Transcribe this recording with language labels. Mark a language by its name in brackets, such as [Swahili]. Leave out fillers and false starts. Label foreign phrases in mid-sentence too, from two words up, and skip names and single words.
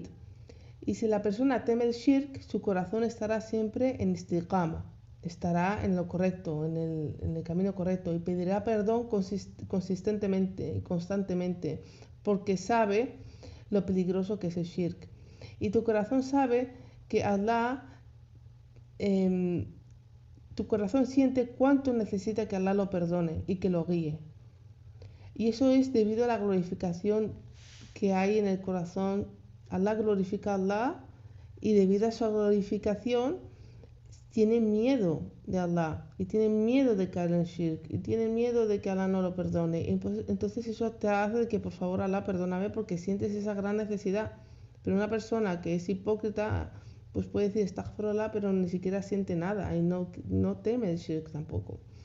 [Spanish] Y si la persona teme el shirk, su corazón estará siempre en istiqama, estará en lo correcto, en el camino correcto, y pedirá perdón consistentemente y constantemente, porque sabe lo peligroso que es el shirk. Y tu corazón sabe que Allah, em, tu corazón siente cuánto necesita que Allah lo perdone y que lo guíe. Y eso es debido a la glorificación que hay en el corazón. Allah glorifica a Allah y debido a su glorificación tiene miedo de Allah y tiene miedo de caer en shirk y tiene miedo de que Allah no lo perdone. Entonces eso te hace de que por favor Allah perdóname porque sientes esa gran necesidad. Pero una persona que es hipócrita pues puede decir astaghfirullah pero ni siquiera siente nada y no teme el shirk tampoco.